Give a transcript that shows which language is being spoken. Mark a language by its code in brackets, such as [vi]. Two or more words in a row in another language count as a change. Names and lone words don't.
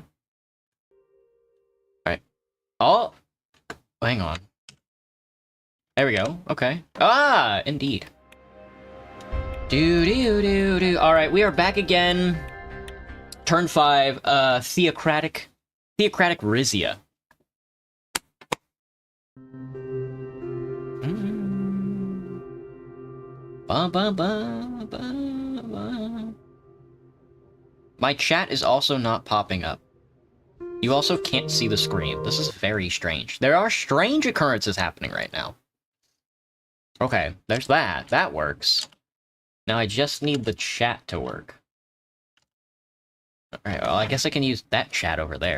[en] Alright. Oh! Hang on. There we go. Okay. Ah! Indeed. Do-do-do-do. Alright, we are back again. Turn 5, Theocratic Rizia. Ba ba ba ba ba. My chat is also not popping up. You also can't see the screen. This is very strange. There are strange occurrences happening right now. Okay, there's that. That works. Now I just need the chat to work. Alright, well, I guess I can use that chat over there.